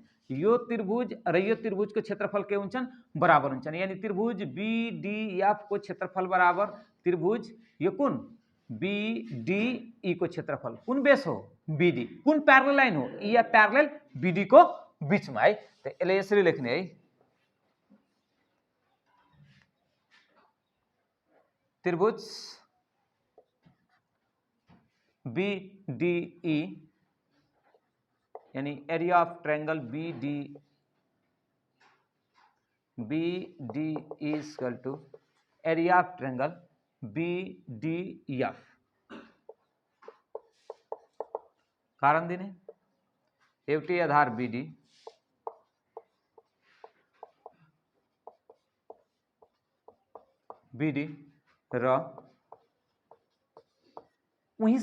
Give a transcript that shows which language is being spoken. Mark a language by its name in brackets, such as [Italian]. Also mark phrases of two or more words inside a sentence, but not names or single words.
[Nepali] यो त्रिभुज र यो त्रिभुजको क्षेत्रफल के हुन्छन् बराबर हुन्छन्। यानी त्रिभुज बीडीएफ को क्षेत्रफल बराबर त्रिभुज यो कुन बीडीई को क्षेत्रफल। कुन बेस हो बीडी, कुन प्यारलल लाइन हो ई या प्यारलल बीडी को बीचमा है। त यसले यसरी लेख्ने है, त्रिभुज बीडीई यानी [English] area of triangle BD is equal to area of triangle BDF. [Nepali] कारण दिने एउटै आधार बीडी र उही